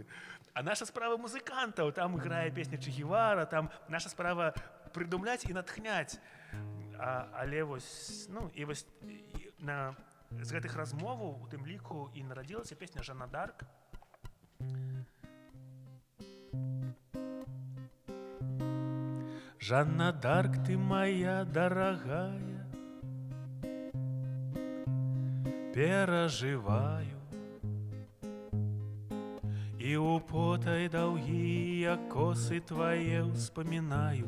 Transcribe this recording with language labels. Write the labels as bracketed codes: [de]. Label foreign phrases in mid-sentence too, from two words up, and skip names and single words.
[be] А наша справа музыкантаў, там грае песня Че Гевара, там наша справа прыдумляць і натхняць. Але вось, ну, і вось з гэтых размоваў у тым ліку і нарадзілася песня «Жанна Дарк». Жанна Дарк, [ru] ты моя дорогая, переживаю, и употай долгие косы твои вспоминаю.